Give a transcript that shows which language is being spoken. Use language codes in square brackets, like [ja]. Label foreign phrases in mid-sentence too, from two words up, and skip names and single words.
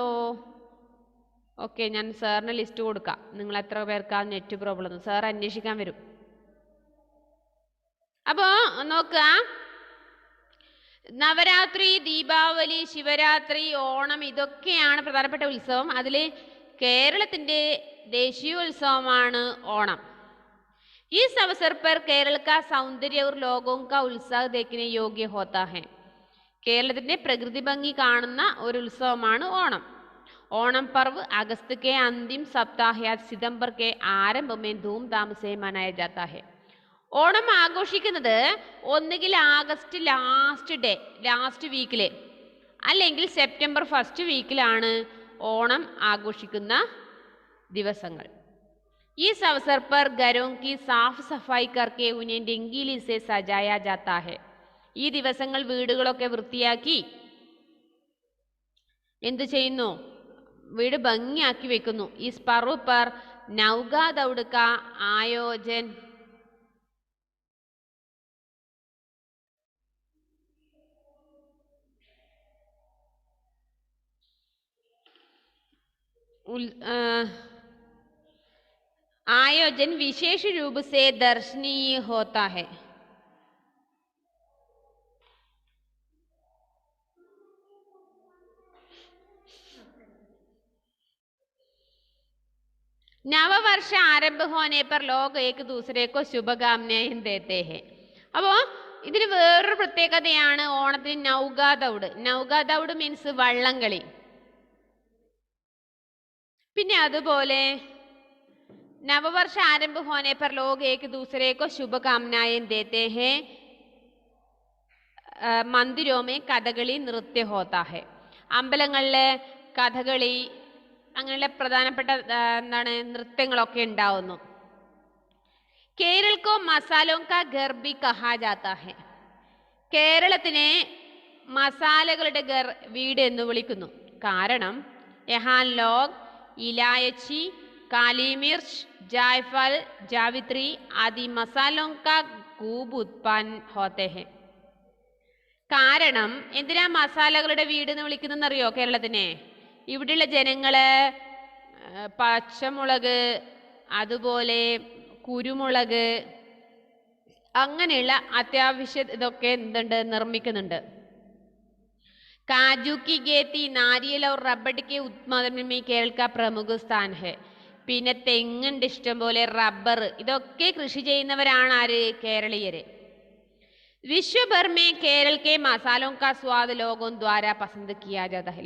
[ml] ഓക്കെ, ഞാൻ സാറിന് ലിസ്റ്റ് കൊടുക്കാം, നിങ്ങൾ എത്ര പേർക്കാ നെറ്റ് പ്രോബ്ലം എന്ന് സാർ അന്വേഷിക്കാൻ വരും. അപ്പോൾ നോക്കുക, നവരാത്രി, ദീപാവലി, ശിവരാത്രി, ഓണം ഇതൊക്കെയാണ് പ്രധാനപ്പെട്ട ഉത്സവം. അതിൽ കേരളത്തിൻ്റെ ദേശീയോത്സവമാണ് ഓണം. [hi] इस अवसर पर केरल का सौंदर्य और लोगों का उत्साह देखने योग्य होता है. [ml] കേരളത്തിൻ്റെ പ്രകൃതി ഭംഗി കാണുന്ന ഒരു ഉത്സവമാണ് ഓണം. [hi] ഓണം पर्व अगस्त के अंतिम सप्ताह या सितंबर के आरंभ में धूमधाम से मनाया जाता है. [ml] ഓണം ആഘോഷിക്കുന്നത് ഒന്നുകിൽ ആഗസ്റ്റ് ലാസ്റ്റ് വീക്കിൽ അല്ലെങ്കിൽ സെപ്റ്റംബർ ഫസ്റ്റ് വീക്കിലാണ് ഓണം ആഘോഷിക്കുന്ന ദിവസങ്ങൾ. [hi] इस अवसर पर घरों की साफ सफाई करके उन्हें रंगीली से सजाया जाता है. [ml] ഈ ദിവസങ്ങൾ വീടുകളൊക്കെ വൃത്തിയാക്കി എന്ത് ചെയ്യുന്നു? വീട് ഭംഗിയാക്കി വെക്കുന്നു. [hi] इस पर्व पर नौगा दौड़ का आयोजन आयोजन विशेष रूप से दर्शनीय होता है. नववर्ष आरंभ होने पर लोग एक दूसरे को शुभकामनाएं देते हैं. [ml] അപ്പോൾ ഇതിന് വേറൊരു പ്രത്യേകതയാണ് ഓണത്തിന് [hi] नौका दौड़. [ml] നൗകാ ദൗഡ് മീൻസ് വള്ളംകളി. പിന്നെ അതുപോലെ [hi] नववर्ष आरंभ होने पर लोग एक दूसरे को शुभकामनाएं देते हैं. मंदिरों में കഥകളി നൃത്യ होता है. [ml] അമ്പലങ്ങളിൽ കഥകളി അങ്ങനെയുള്ള പ്രധാനപ്പെട്ട എന്താണ് നൃത്യങ്ങളൊക്കെ ഉണ്ടാവുന്നു. [hi] കേരൾ को मसालों का घर भी कहा जाता है. [ml] കേരളത്തിനെ മസാലകളുടെ ഘർ വീട് എന്ന് വിളിക്കുന്നു. [hi] കാരണം यहाँ लोग इलायची, काली मिर्च, जायफल, जावित्री आदि मसालों का खूब उत्पन्न होते हैं. [ml] കാരണം എന്തിനാ മസാലകളുടെ വീട് എന്ന് വിളിക്കുന്നറിയോ കേരളത്തിനെ? ഇവിടെയുള്ള ജനങ്ങള് പച്ചമുളക്, അതുപോലെ കുരുമുളക്, അങ്ങനെയുള്ള അത്യാവശ്യ ഇതൊക്കെ എന്തുണ്ട് നിർമ്മിക്കുന്നുണ്ട്. [hi] काजू की खेती, नारियल और रबड़ के उत्पादन में केरल का प्रमुख स्थान है. [ml] പിന്നെ തെങ്ങുണ്ട് ഇഷ്ടം പോലെ, റബ്ബർ, ഇതൊക്കെ കൃഷി ചെയ്യുന്നവരാണ് ആര്? [hi] കേരളീയര്. विश्वभर में केरल के मसालों का स्वाद लोगों द्वारा पसंद किया जाता है.